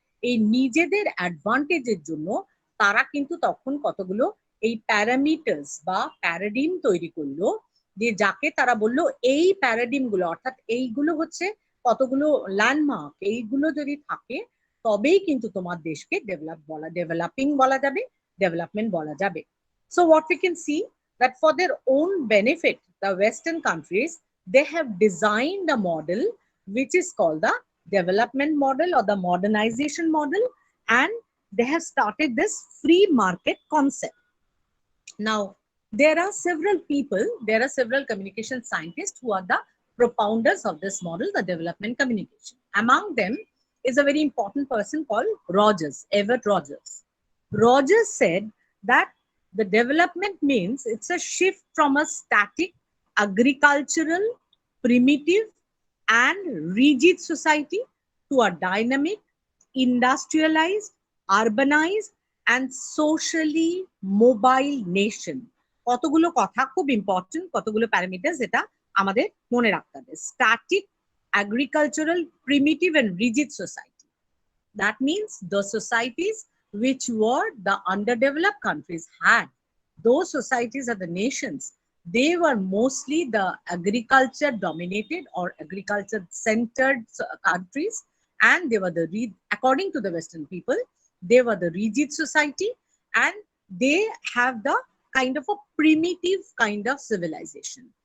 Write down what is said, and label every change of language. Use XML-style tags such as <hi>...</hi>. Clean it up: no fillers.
<bn>এই নিজেদের অ্যাডভান্টেজের জন্য তারা কিন্তু তখন কতগুলো এই প্যারামিটার্স বা প্যারাডিম তৈরি করলো, যে যাকে তারা বললো এই প্যারাডিম গুলো, অর্থাৎ এইগুলো হচ্ছে কতগুলো ল্যান্ডমার্ক, এইগুলো যদি থাকে তবেই কিন্তু তোমার দেশকে ডেভেলপিং বলা যাবে, ডেভেলপমেন্ট বলা যাবে।</bn> <en>So what we can see that for their own benefit, the Western countries, they have designed a model which is called the development model or the modernization model, and they have started this free market concept. Now, there are several communication scientists who are the propounders of this model, the development communication. Among them is a very important person called Everett Rogers. Rogers said that the development means it's a shift from a static, agricultural, primitive, and rigid society to a dynamic, industrialized, urbanized, and socially mobile nation.</en> <bn>কতগুলো কথা খুব important, কতগুলো parameters এটা আমাদের মনে রাখতে হবে।</bn> <en>Static, agricultural, primitive, and rigid society. That means the societies which were the underdeveloped countries had. Those societies are the nations. They were mostly the agriculture dominated or agriculture centered countries, and they were according to the Western people, they were the rigid society, and they have the kind of a primitive kind of civilization.</en>